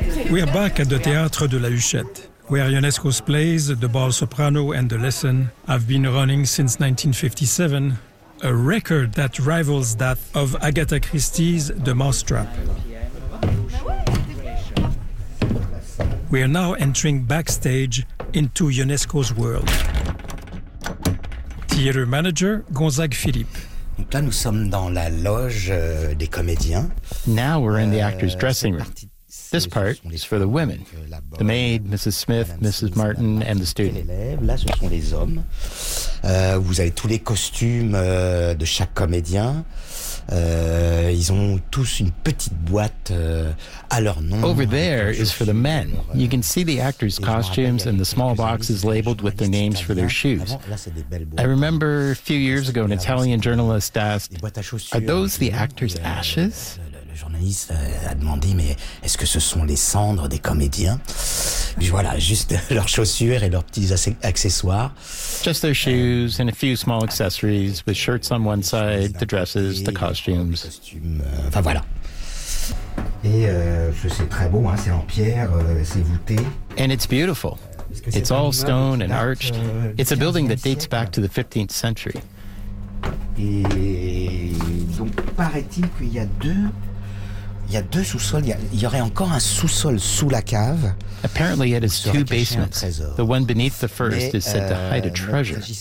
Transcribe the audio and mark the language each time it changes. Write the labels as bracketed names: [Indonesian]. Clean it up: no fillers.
[English] We're back at the Théâtre de la Huchette, where Ionesco's plays, The Bald Soprano and The Lesson, have been running since 1957, a record that rivals that of Agatha Christie's The Mousetrap. We are now entering backstage into Ionesco's world. Theatre manager Gonzague Philippe. [French] Là, nous sommes dans la loge des comédiens. [English] Now we're in the actors' dressing room. This part is for the women, the maid, Mrs. Smith, Mrs. Martin, and the student. [French] Là, ce sont les hommes. Vous avez tous les costumes de chaque comédien. Ils ont tous une petite boîte à leur nom. [English] Over there is for the men. You can see the actors' costumes and the small boxes labeled with their names for their shoes. I remember a few years ago an Italian journalist asked, are those the actors' ashes? [French] Le journaliste a demandé, mais est-ce que ce sont les cendres des comédiens? Puis voilà, juste leurs chaussures et leurs petits accessoires. [English] Just their shoes and a few small accessories, with shirts on one side, the dresses, the costumes. [French] Enfin voilà. Et c'est très beau, hein, c'est en pierre, c'est voûté. [English] And it's beautiful. It's all stone and arched. It's a building that dates back to the 15th century. [French] Et donc paraît-il qu'il y a deux sous-sols. Il y aurait encore un sous-sol sous la cave. [English] Apparently, it is two basements. The one beneath the first is said to hide a treasure.